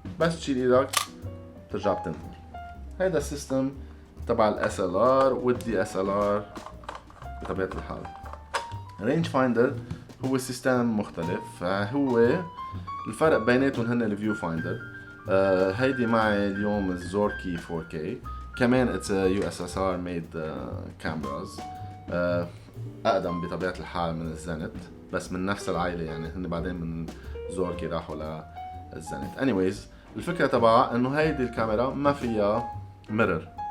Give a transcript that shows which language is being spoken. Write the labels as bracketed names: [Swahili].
[Arabic] بس تشيل ايدك بترجع بتنزل. هيدا السيستم تبع الاس ال ار والدي اس ال ار بطبيعة الحال. رينج فايندر هو سيستم مختلف. هو الفرق بيناتهم هن الفيو فايندر. هيدي معي اليوم الزوركي 4K. كمان [English] it's a USSR made cameras. [Arabic] اقدم بطبيعة الحال من الزنت، بس من نفس العائلة. يعني هن بعدين من زوركي راحوا للزنت. [English] anyways [Arabic] الفكرة تبعها انه هيدي الكاميرا ما فيها ميرور.